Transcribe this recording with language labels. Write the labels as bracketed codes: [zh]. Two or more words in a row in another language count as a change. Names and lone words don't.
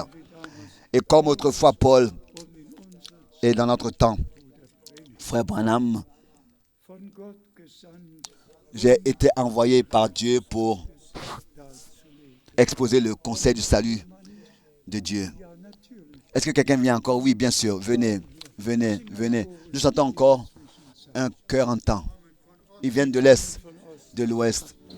[fr] Et comme autrefois Paul, et dans notre temps, frère Branham, [de] Von Gott gesandt, [fr] j'ai été envoyé par Dieu pour exposer le conseil du salut de Dieu. [de] ja natürlich. [fr] Est-ce que quelqu'un vient encore? Oui, bien sûr. Venez, venez, venez. Nous chantons encore un chœur en temps. Ils viennent de l'Est, de l'Ouest.